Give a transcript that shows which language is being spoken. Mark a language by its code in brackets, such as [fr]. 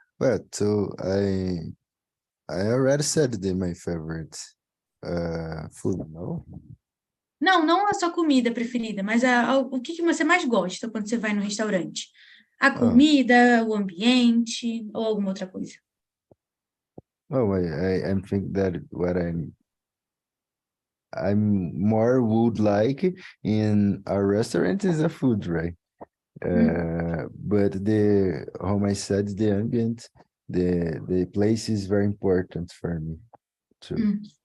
[en] Well, so I already said my favorite food, no? [pt] Não a sua comida preferida, mas o que você mais gosta quando você vai no restaurante? A comida, o ambiente ou alguma outra coisa? [en] Oh, I think that what I'm more would like in a restaurant is a food, right? But how I said, the ambient, the place is very important for me too.